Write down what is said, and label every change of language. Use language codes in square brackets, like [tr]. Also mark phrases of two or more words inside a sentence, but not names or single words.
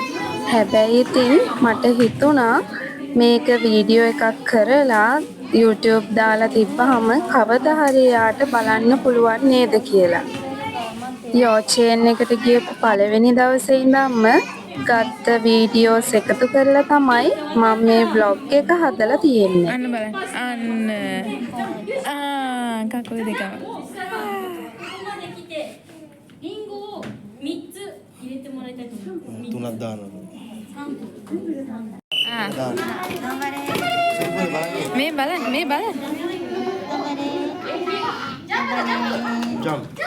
[si] හැබැයි ඉතින් මට හිතුණා මේක වීඩියෝ එකක් කරලා YouTube දාලා තිබ්බහම කවදා හරි යාට බලන්න පුළුවන් නේද කියලා. යෝචේන් එකට ගියපු පළවෙනි දවසේ ඉඳන්ම ගත්ත වීඩියෝස් එකතු කරලා තමයි මම මේ vlog එක හදලා තියෙන්නේ. අන්න බලන්න. කකුල් දෙකම. [ja] リンゴを3つ入れてもらいたいと思います。 [si] තුනක් දානවා. මේ බලන්න මේ බලන්න. ජම්ප්.